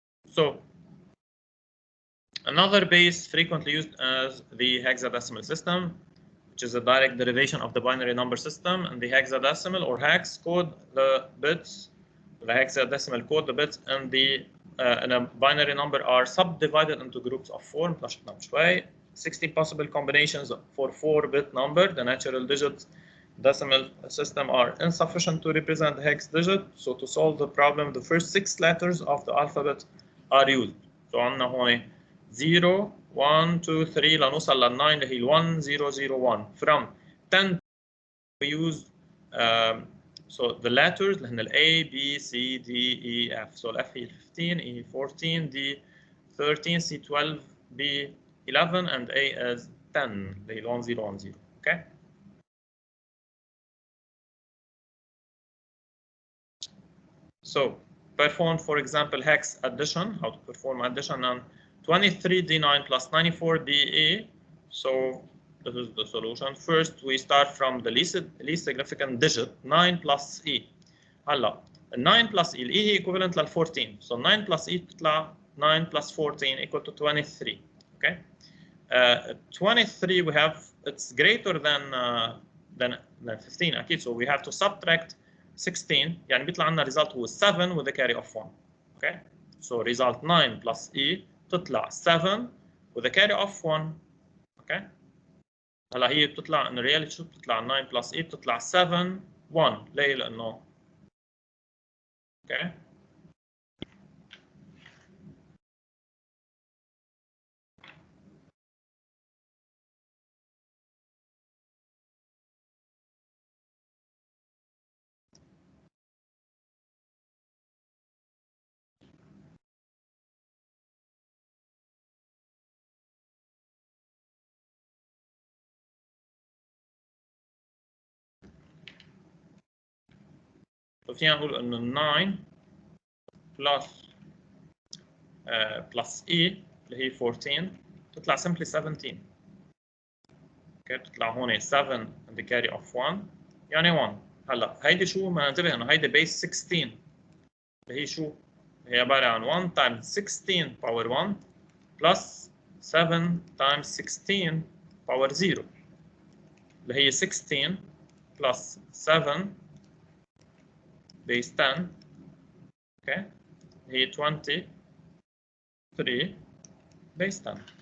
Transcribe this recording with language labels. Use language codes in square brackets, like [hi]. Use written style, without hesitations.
[en] So another base frequently used as the hexadecimal system, which is a direct derivation of the binary number system, and the hexadecimal or hex code the bits, the hexadecimal code the bits, and the in a binary number are subdivided into groups of 4. 60 possible combinations for 4-bit number. The natural digit decimal system are insufficient to represent the hex digit. So to solve the problem, the first 6 letters of the alphabet are used. [ar] So عندنا هون 0, 1, 2, 3 لنوصل لل 9 اللي هي 1, 0, 0, 1. [en] From 10 we use so the letters [ar] اللي هن [en] A, B, C, D, E, F. So F هي 15, E 14, D 13, C 12, B 11, and A is 10 [ar] اللي هي [en] 1, 0, 1, 0. Okay. So perform, for example, hex addition. How to perform addition on 23D9 plus 94DE. So this is the solution. First, we start from the least significant digit, 9 plus E. هلا 9 plus E, E هي equivalent لل 14. So 9 plus E تطلع 9 plus 14 equal to 23. Okay. 23 we have it's greater than 15 أكيد. So we have to subtract 16 [ar] يعني بيطلع عندنا result هو [en] 7 with a carry of 1. Okay. So result 9 plus E تطلع 7 with a carry of 1. Okay. [ar] هلا هي بتطلع [en] in reality [ar] شو بتطلع 9 plus E بتطلع 7 1. ليه؟ لأنه okay. ففينا نقول انه 9 plus E اللي هي 14 تطلع simply 17. اوكي بتطلع هون 7 [en] and the carry of [ar] 1 يعني 1. هلا هيدي شو ما ننتبه انه هيدي بيس 16 اللي هي شو؟ هي عباره عن 1 times 16 power 1 plus 7 times 16 power 0 اللي هي 16 plus 7 base 10 اوكي هي 23 base 10.